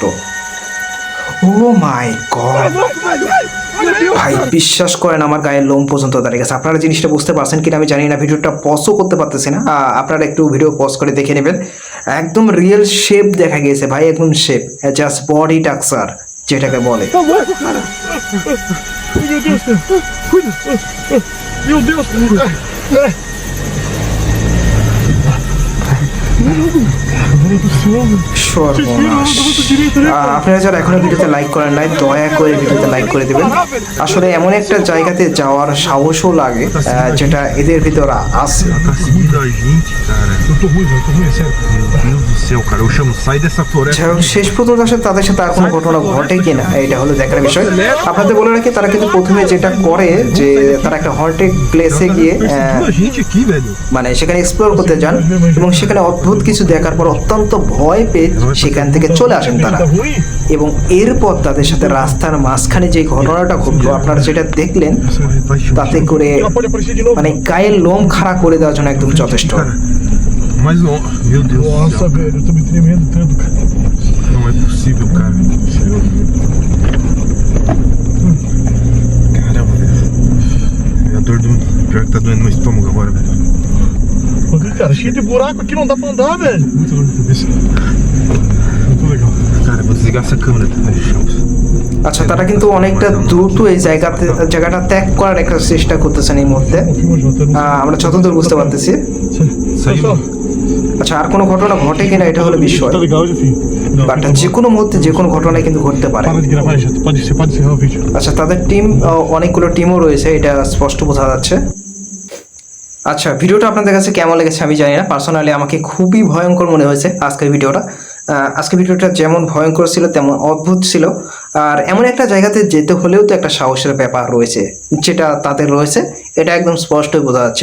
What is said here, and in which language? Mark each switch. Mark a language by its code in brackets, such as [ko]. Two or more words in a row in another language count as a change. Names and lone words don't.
[en] Oh my God [bn] ভাই, বিশ্বাস করেন আমার গায়ের লোম পর্যন্ত দাঁড়িয়ে গেছে। আপনারা জিনিসটা বুঝতে পারছেন কিনা আমি জানি না, ভিডিওটা পজও করতে পারতেছি না। আপনারা একটু ভিডিও পজ করে দেখে নেবেন। একদম [en] real shape [bn] দেখা গিয়েছে ভাই, একদম শেপ, [en] just body texture [bn] যেটাকে বলে। [pt] Tá louco, cara? Ai, meu Deus, cara. Cuida. Meu Deus. [bn] সর্বনাশ! আপনারা যারা এখনো ভিডিওতে লাইক করেন নাই দয়া করে ভিডিওতে লাইক করে দেবেন। আসলে এমন একটা জায়গাতে যাওয়ার সাহসও লাগে যেটা এদের ভিতর আছে। [pt] Tá seguindo a gente, cara. Eu tô ruim, é sério. Meu Deus do céu, cara. Eu chamo, sai dessa floresta. [bn] যাই হোক, শেষ পর্যন্ত আসলে তাদের সাথে আর কোনো ঘটনা ঘটে কিনা এটা হলো দেখার বিষয়। আপনাদের বলে রাখি, তারা কিন্তু প্রথমে যেটা করে যে তারা একটা [en] haunted place [bn] গিয়ে [pt] Perseguindo a gente aqui, velho. [bn] মানে সেখানে এক্সপ্লোর করতে যান এবং সেখানে অদ্ভুত কিছু দেখার পর অত্যন্ত ভয় পেয়ে সেখান থেকে চলে আসেন তারা। এবং এরপর তাদের সাথে রাস্তার মাঝখানে যে ঘটনাটা ঘটলো, আপনারা যেটা দেখলেন, তাতে করে [pt] Ela pode aparecer de novo. [bn] মানে গায়ের লোম খাড়া করে দেওয়ার জন্য একদম যথেষ্ট। [pt] Cara, mas não. Meu Deus do Nossa, céu. velho, eu tô me tremendo tanto, cara. Não é possível, cara. Caramba, velho. A dor do. Pior que tá doendo no estômago agora, velho. Cara, cheio de buraco aqui, não dá pra andar, velho. Muito dor de cabeça. Muito legal. Cara, vou desligar essa câmera, tá? [bn] আচ্ছা, তারা কিন্তু অনেকটা দ্রুত এই জায়গাটা ত্যাগ করার একটা চেষ্টা করতেছেন এই মুহূর্তে, আমরা যতদূর বুঝতে পারতেছি। [pt] Saiu. [bn] আচ্ছা, আর কোনো ঘটনা ঘটে কিনা এটা হলো বিষয়, [pt] Tá legal, Jefinho? Não. [bn] বাট যে কোনো মুহূর্তে যে কোনো ঘটনায় কিন্তু ঘটতে পারে। [pt] Para de gravar, já. Você pode encerrar o vídeo. [bn] আচ্ছা, তাদের টিম, অনেকগুলো টিমও রয়েছে, এটা স্পষ্ট বোঝা যাচ্ছে। আচ্ছা, ভিডিওটা আপনাদের কাছে কেমন লেগেছে আমি জানি না, পার্সোনালি আমাকে খুবই ভয়ঙ্কর মনে হয়েছে আজকের ভিডিওটা। আজকের ভিডিওটা যেমন ভয়ঙ্কর ছিল তেমন অদ্ভুত ছিল। আর এমন একটা জায়গাতে যেতে হলেও তো একটা সাহসের ব্যাপার রয়েছে, যেটা তাদের রয়েছে, এটা একদম স্পষ্টই বোঝা যাচ্ছে।